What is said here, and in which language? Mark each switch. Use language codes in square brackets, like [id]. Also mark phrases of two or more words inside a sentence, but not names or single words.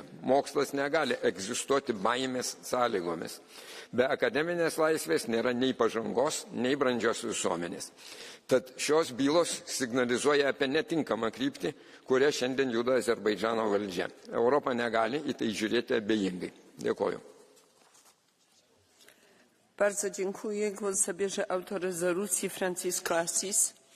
[lt] Mokslas negali egzistuoti baimės sąlygomis. Be akademinės laisvės nėra nei pažangos, nei brandžios visuomenės. Tad šios bylos signalizuoja apie netinkamą kryptį, kuria šiandien juda Azerbaidžano valdžia. Europa negali į tai žiūrėti abejingai. Dėkoju. [pl] Bardzo dziękuję. Głos zabierze autor rezolucji Francisco Assis.